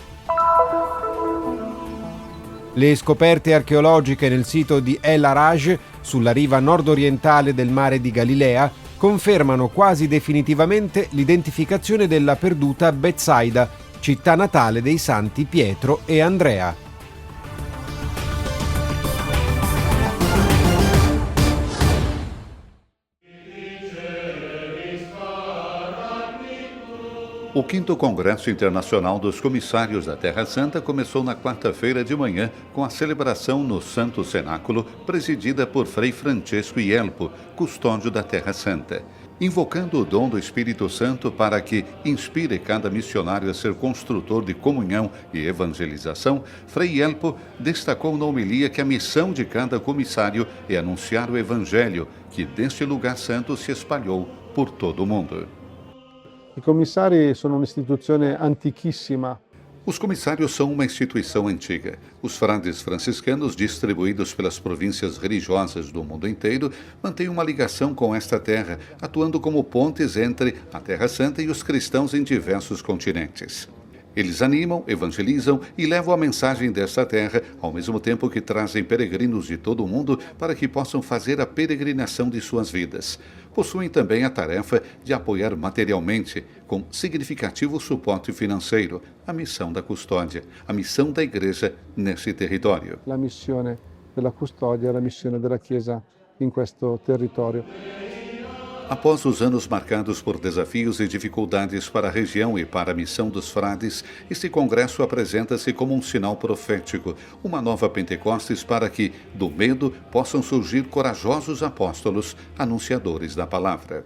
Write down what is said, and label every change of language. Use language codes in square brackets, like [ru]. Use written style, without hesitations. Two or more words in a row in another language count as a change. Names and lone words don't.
[it] Le scoperte archeologiche nel sito di El Araj, sulla riva nord-orientale del mare di Galilea, confermano quasi definitivamente l'identificazione della perduta Betsaida, città natale dei santi Pietro e Andrea. [pt] O 5º Congresso Internacional dos Comissários da Terra Santa começou na quarta-feira de manhã com a celebração no Santo Cenáculo, presidida por Frei Francesco Ielpo, custódio da Terra Santa. Invocando o dom do Espírito Santo para que inspire cada missionário a ser construtor de comunhão e evangelização, Frei Ielpo destacou na homilia que a missão de cada comissário é anunciar o Evangelho, que deste lugar santo se espalhou por todo o mundo. [it] I commissari sono un'istituzione antichissima. [pt] Os comissários são uma instituição antiga. Os frades franciscanos, distribuídos pelas províncias religiosas do mundo inteiro, mantêm uma ligação com esta terra, atuando como pontes entre a Terra Santa e os cristãos em diversos continentes. Eles animam, evangelizam e levam a mensagem desta terra, ao mesmo tempo que trazem peregrinos de todo o mundo para que possam fazer a peregrinação de suas vidas. Possuem também a tarefa de apoiar materialmente, com significativo suporte financeiro, a missão da custódia, a missão da Igreja nesse território. [it] La missione della custodia è la missione della Chiesa in questo territorio. [pt] Após os anos marcados por desafios e dificuldades para a região e para a missão dos frades, este congresso apresenta-se como um sinal profético, uma nova Pentecostes para que, do medo, possam surgir corajosos apóstolos, anunciadores da palavra.